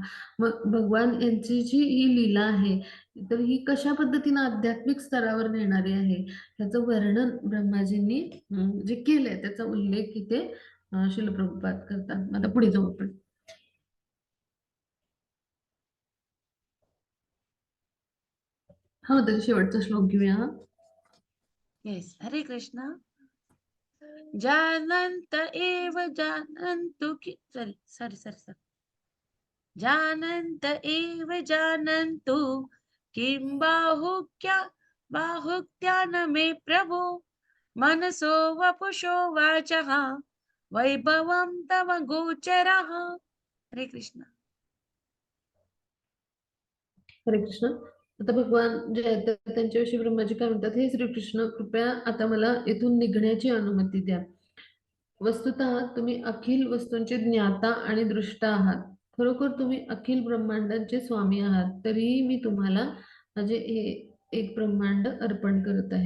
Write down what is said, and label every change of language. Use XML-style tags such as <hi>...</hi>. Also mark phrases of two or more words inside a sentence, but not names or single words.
<mr>मग भगवान यांची जी ही लीला आहे, तर ही कशा पद्धतीनं आध्यात्मिक स्तरावर नेणारी आहे, त्याचं वर्णन ब्रह्माजींनी जे केलंय, त्याचा उल्लेख इथे श्रील प्रभुपाद करतात. आता पुढे जाऊ आपण. हा तरी शेवटचा श्लोक घेऊया. येस. हरे कृष्ण.</mr> <sa>जानन्त एव जानन्तु की सॉरी जानन्त एव जानन्तु किं बाहुक्या न मे प्रभो मनसो वपुषो वाचः वैभवं तव गोचरः.</sa> <mr>हरे कृष्ण. हरे कृष्ण. आता भगवान जे आहेत त्यांच्याविषयी ब्रह्माजी काय म्हणतात, हे श्रीकृष्ण कृपया आता मला इथून निघण्याची अनुमती द्या. वस्तुतः तुम्ही अखिल वस्तूंचे ज्ञाता आणि दृष्टा आहात. खरोखर तुम्ही अखिल ब्रह्मांडांचे स्वामी आहात. तरीही मी तुम्हाला माझे हे एक ब्रह्मांड अर्पण करत आहे.</mr>